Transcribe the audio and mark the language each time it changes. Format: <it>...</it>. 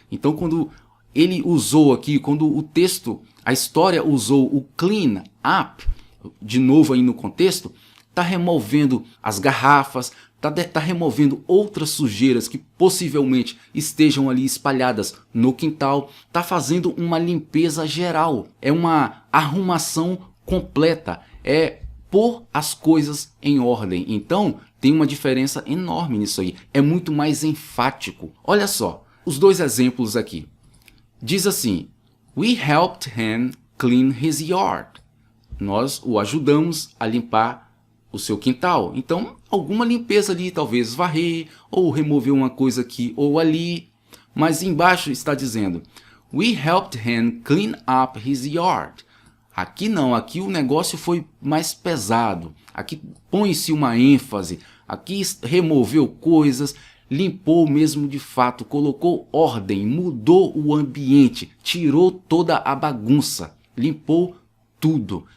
<pt>Então quando ele usou aqui, quando o texto, a história usou o clean up, de novo aí no contexto, está removendo as garrafas, está removendo outras sujeiras que possivelmente estejam ali espalhadas no quintal, está fazendo uma limpeza geral, é uma arrumação completa, é pôr as coisas em ordem. Então tem uma diferença enorme nisso aí, é muito mais enfático. Olha só, os dois exemplos aqui. Diz assim,</pt> <en>we helped him clean his yard.</en> <pt>Nós o ajudamos a limpar o seu quintal. Então, alguma limpeza ali, talvez varrer ou remover uma coisa aqui ou ali. Mas embaixo está dizendo,</pt> <en>we helped him clean up his yard.</en> <pt>Aqui não, aqui o negócio foi mais pesado. Aqui põe-se uma ênfase, aqui removeu coisas, limpou mesmo de fato, colocou ordem, mudou o ambiente, tirou toda a bagunça, limpou tudo.</pt>